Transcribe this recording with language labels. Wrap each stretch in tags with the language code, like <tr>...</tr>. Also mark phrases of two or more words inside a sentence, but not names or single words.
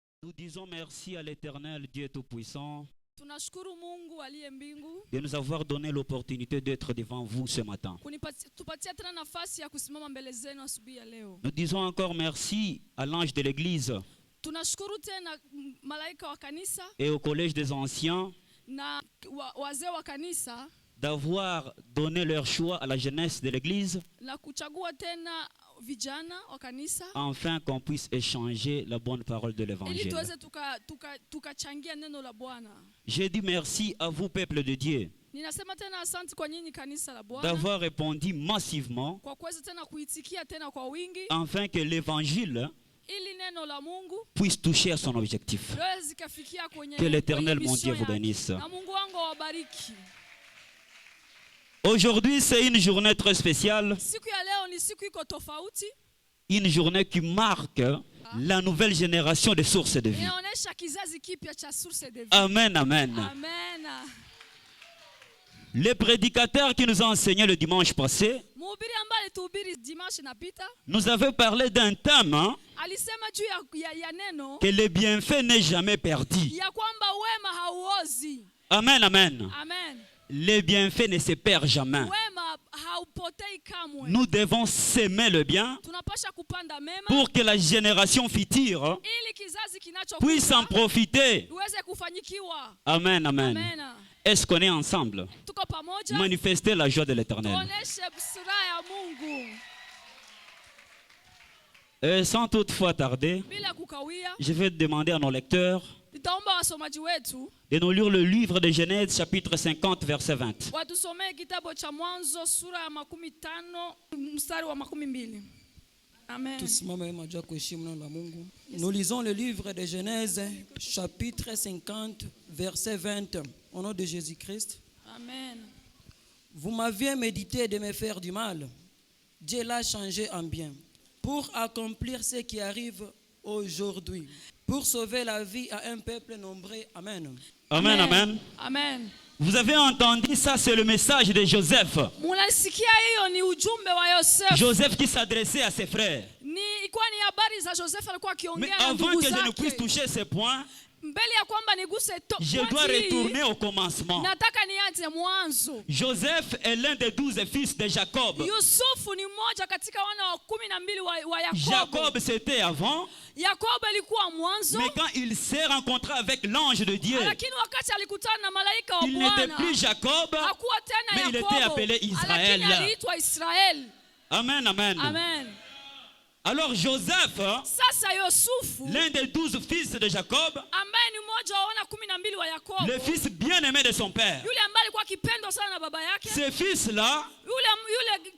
<fr>Nous disons merci à l'Éternel Dieu Tout-Puissant</fr> <sw>Tunashukuru Mungu aliye mbingu</sw> <fr>de nous avoir donné l'opportunité d'être devant vous ce matin.</fr> <sw>tupatia tena nafasi ya kusimama mbele zenu asubuhi ya leo.</sw> <fr>Nous disons encore merci à l'ange de l'église</fr> <sw>Tunashukuru tena malaika wa kanisa</sw> <fr>et au collège des anciens</fr> <sw>na wazee wa kanisa</sw> <fr>d'avoir donné leur choix à la jeunesse de l'église</fr> <sw>la kuchagua tena vijana wa kanisa</sw> <fr>afin qu'on puisse échanger la bonne parole de</fr> <sw>ili</sw> <fr>l'évangile.</fr> <sw>tuweze tukachangia neno la Bwana.</sw> <fr>Je dis merci à vous, peuple de Dieu,</fr> <sw>Ninasema tena asante kwa nyinyi kanisa la Bwana</sw> <fr>d'avoir répondu massivement</fr> <sw>kwa kuweza tena kuitikia tena kwa wingi</sw> <fr>afin que l'évangile</fr> <sw>ili neno la Mungu</sw> <fr>puisse toucher à son objectif.</fr> <sw>liweze zikafikia kwenye</sw> <fr>Que l'Éternel,</fr> <sw>kwenye</sw> <fr>mon Dieu,</fr> <sw>mission</sw> <fr>vous</fr> <sw>yake.</sw> <fr>bénisse.</fr> <sw>Na Mungu wangu awabariki.</sw> <fr>Aujourd'hui, c'est une journée très spéciale,</fr> <sw>Siku ya leo ni siku iko tofauti.</sw> <fr>une journée qui marque la nouvelle génération de sources de vie.</fr> <sw>Inaonyesha kizazi kipya cha</sw> <fr>source de vie.</fr> <sw>Amen, amen. Amen.</sw> <fr>Les prédicateurs qui nous ont enseigné le dimanche passé</fr> <sw>Mhubiri ambaye alituhubiri dimanche napita</sw> <fr>nous avaient parlé d'un thème</fr> <sw>alisema juu ya neno</sw> <fr>que le bienfait n'est jamais perdu.</fr> <sw>ya kwamba wema hauozi. Amen, amen. Amen.</sw> <fr>Les bienfaits ne se perdent jamais.</fr> <sw>Wema haupotei kamwe.</sw> <fr>Nous devons s'aimer le bien</fr> <sw>Tunapasha kupanda mema</sw> <fr>pour que la génération future</fr> <sw>ili kizazi</sw> <fr>puisse en</fr> <sw>kinachokuja</sw> <fr>profiter.</fr> <sw>uweze kufanyikiwa. Amen, amen. Amen.</sw> <fr>Est-ce qu'on est ensemble?</fr> <sw>Tuko pamoja.</sw> <fr>Manifester la joie de l'Éternel.</fr> <sw>Tuoneshe sura ya Mungu.</sw> <fr>Sans toutefois tarder,</fr> <sw>Bila kukawia,</sw> <fr>je vais demander à nos lecteurs</fr> <sw>nitaomba wasomaji wetu</sw> <fr>de nous lire le livre de Genèse chapitre 50 verset 20.</fr> <sw>watusomee kitabu cha Mwanzo sura ya 15 mstari wa 12. Amen.</sw> <fr>Nous lisons le livre de Genèse, chapitre 50, verset 20, au nom de Jésus-Christ. Amen. Vous m'aviez médité de me faire du mal. Dieu l'a changé en bien, pour accomplir ce qui arrive aujourd'hui, pour sauver la vie à un peuple nombreux. Amen. Amen, amen. Amen. Vous avez entendu ça, c'est le message de Joseph.</fr> <sw>Munasikia hiyo ni ujumbe wa Yosef.</sw> <fr>Joseph qui s'adressait à ses frères.</fr> <sw>Ilikuwa ni habari za Joseph alikuwa</sw> <fr>Mais</fr> <sw>akiongea na</sw> <fr>avant</fr> <sw>ndugu</sw> <fr>que je ne puisse</fr> <sw>zake.</sw> <fr>toucher ce point,</fr> <sw>Mbele ya kwamba niguse</sw> <fr>je dois retourner au commencement.</fr> <sw>nataka nianze mwanzo.</sw> <fr>Joseph est l'un des 12 fils de Jacob.</fr> <sw>Yusufu ni mmoja katika wana wa 12 wa Yakobo.</sw> <fr>Jacob c'était avant,</fr> <sw>Yakobo alikuwa mwanzo,</sw> <fr>mais quand il s'est rencontré avec l'ange de Dieu,</fr> <sw>lakini wakati alikutana na malaika wa</sw> <fr>il n'était</fr> <sw>Bwana</sw> <fr>plus Jacob,</fr> <sw>hakuwa tena</sw> <fr>mais il</fr> <sw>Yakobo,</sw> <fr>était appelé Israël.</fr> <sw>lakini aliitwa Israeli. Amen, amen. Amen.</sw> <fr>Alors Joseph,</fr> <sw>Sasa Yusufu</sw> <fr>l'un des 12 fils de Jacob,</fr> <sw>ambaye ni mmoja wa wana 12 wa Yakobo,</sw> <fr>le fils bien-aimé de son père,</fr> <sw>yule ambaye alikuwa akipendwa sana na baba yake,</sw> <fr>ce fils-là</fr> <sw>yule</sw>